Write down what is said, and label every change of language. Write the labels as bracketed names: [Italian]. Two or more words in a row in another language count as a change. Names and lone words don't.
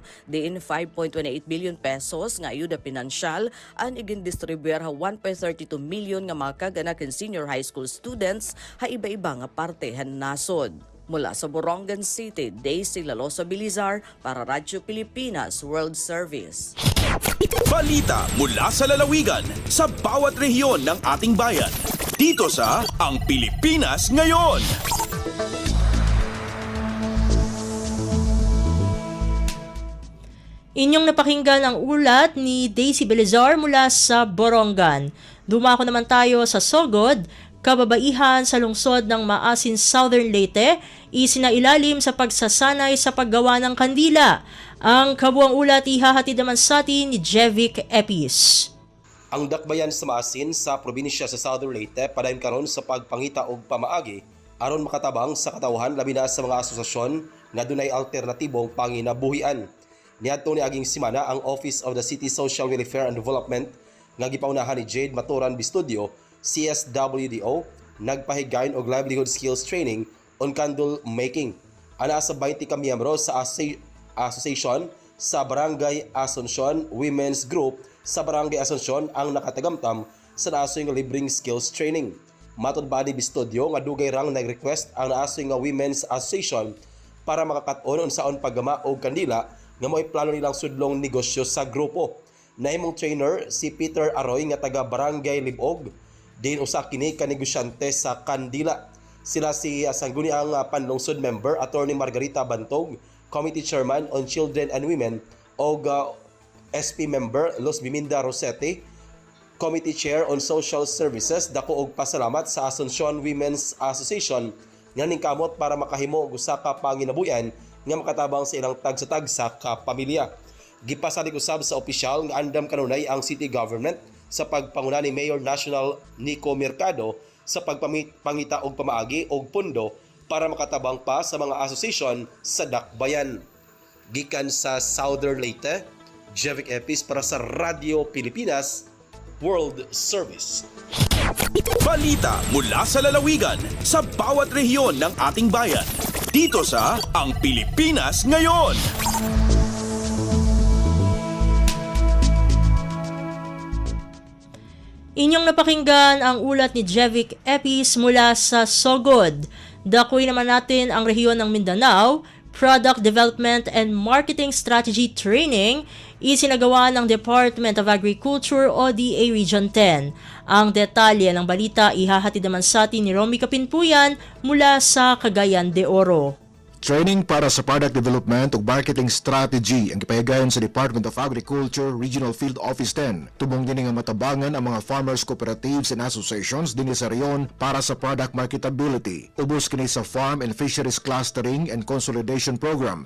[Waray] Diin 5.28 billion pesos nga ayuda pinansyal ang igin-distribuer ha 1.32 million nga mga kaganakan [English] senior high school students [Waray] ha iba-iba nga parte han nasod. [Filipino] Mula sa Borongan City, Daisy Lalosa Bilizar para Radyo Pilipinas World Service. Balita mula sa lalawigan sa bawat rehiyon ng ating bayan. Dito sa Ang Pilipinas Ngayon. Inyong napakinggan ang ulat ni Daisy Belizar mula sa Borongan. Dumako naman tayo sa Sogod. Kababaihan sa lungsod ng Maasin Southern Leyte, isinailalim sa pagsasanay sa paggawa ng kandila. Ang kabuang ulat ihahatid naman sa atin ni Jevic Epis. [Cebuano] Ang dakbayan sa Maasin sa probinsya sa Southern Leyte padayon karon sa pagpangita og pamaagi aron makatabang sa katawhan labi na sa mga asosasyon nga dunay alternatibong panginabuhian. Niadto ni aging simana ang Office of the City Social Welfare and Development nga gipaunahan ni Jade Maturan Bistudio, CSWDO, nagpahigayon og [English] livelihood skills training on candle making. [Cebuano] Ana sa 20 ka miyembro sa association sa Barangay Asuncion Women's Group sa Barangay Asuncion ang nakatagamtam sa naasoy nga libreng [English] skills training. [Cebuano] Matod ba ni Bistudio nga dugay rang nag-request ang naasoy nga Women's Association para makakat-on unsaon paggama og kandila nga mo'y plano nilang sudlong negosyo sa grupo. Nahimong trainer si Peter Aroy nga taga Barangay Libog, din usa kini ka negosyante sa kandila. Sila si sangguniang panlungsod member Attorney Margarita Bantog, Committee Chairman on Children and Women, o SP member Los Biminda Rosete, Committee Chair on Social Services. Dako og pasalamat sa Asuncion Women's Association nga ningkamot para makahimo og usa ka panginabuyan nga makatabang sa ilang tagsa-tagsa ka pamilya. Gipasalig usab sa opisyal nga andam kanunay ang [English] city government [Cebuano] sa pagpanguna ni Mayor National Nico Mercado sa pagpangita og pamaagi og pondo para makatabang pa sa mga asosasyon sa dakbayan. Gikan sa Southern Leyte, Jevic Epis para sa Radio Pilipinas World Service. [Filipino] Balita mula sa lalawigan sa bawat rehiyon ng ating bayan. Dito sa Ang Pilipinas Ngayon. Inyong napakinggan ang ulat ni Jevic Epis mula sa Sogod. Dakuy naman natin ang rehiyon ng Mindanao. Product Development and Marketing Strategy Training isinagawa ng Department of Agriculture o DA Region 10. Ang detalye ng balita ihahatid naman sa atin ni Romy Kapinpuyan mula sa Cagayan de Oro. [Cebuano] Training para sa [English] product development [Cebuano] ug [English] marketing strategy [Cebuano] ang gipahigayon sa Department of Agriculture Regional Field Office 10. Tubong din nga matabangan ang mga [English] farmers cooperatives and associations [Cebuano] din sa reyon para sa [English] product marketability. [Cebuano] Ubos kini sa Farm and Fisheries Clustering and Consolidation Program.